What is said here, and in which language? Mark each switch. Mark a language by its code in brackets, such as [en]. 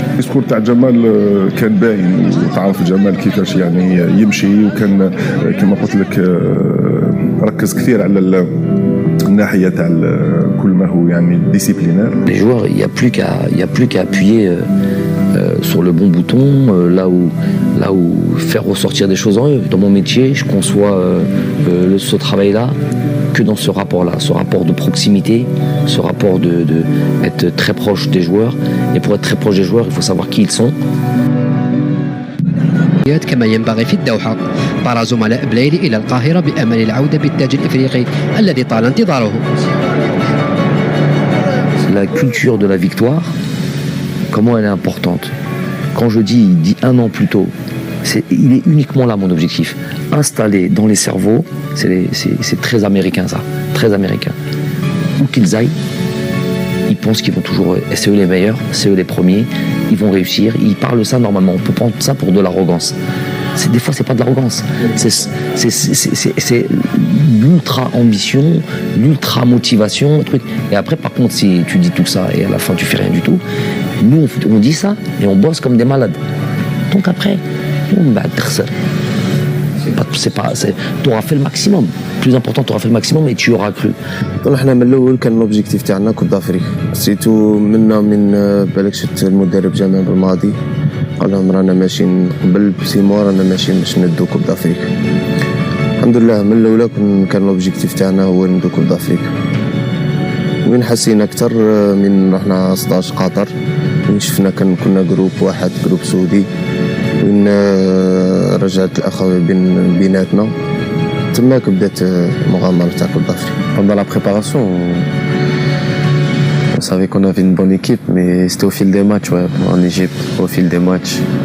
[ar] الديسكور تاع جمال كان باين وتعرف جمال كيفاش يعني يمشي وكان كما قلت لك ركز كثير على الناحيه تاع كل ما هو يعني ديسيبلينير. [fr] Les joueurs, il y a plus qu'à appuyer sur le bon bouton, là où faire ressortir des choses en eux. Dans mon métier, je conçois ce travail-là que dans ce rapport-là, ce rapport de proximité, ce rapport de être très proche des joueurs. Et pour être très proche des joueurs, il faut savoir qui ils sont. [ar] كما ينبغي في الدوحة. طار زملاء بلايلي إلى القاهرة بأمل العودة بالتاج الإفريقي الذي طال انتظاره. [fr] La culture de la victoire, comment elle est importante. Quand je dis 1 an plus tôt, il est uniquement là mon objectif. Installer dans les cerveaux, c'est très américain ça, très américain. Où qu'ils aillent, ils pensent qu'ils vont toujours, c'est eux les meilleurs, c'est eux les premiers, ils vont réussir, ils parlent ça normalement, on peut prendre ça pour de l'arrogance. Des fois, c'est pas de l'arrogance. C'est l'ultra ambition, l'ultra motivation, truc. Et après, par contre, si tu dis tout ça et à la fin tu fais rien du tout, nous on dit ça et on bosse comme des malades. Donc après, tu auras fait le maximum. Plus important, tu auras fait le maximum et tu auras cru. [ar] احنا من الاول كان لوبجيكتيف تاعنا كوب دافريك سيتو منا من بالك شفت المدرب جمال بالماضي قال لهم رانا ماشيين قبل بسي موا رانا ماشيين باش ندو كوب دافريك. الحمد لله من الاولى كان لوبجيكتيف تاعنا هو ندو كوب دافريك. وين حسينا اكثر من رحنا 16 قطر وين شفنا كنا جروب واحد جروب سعودي وين رجعت الاخوه بيناتنا تماك بدات المغامره تاع كوب دافريك. [fr] Pendant la préparation, on savait qu'on avait une bonne équipe, mais c'était au fil des matchs, ouais, en Égypte, au fil des matchs.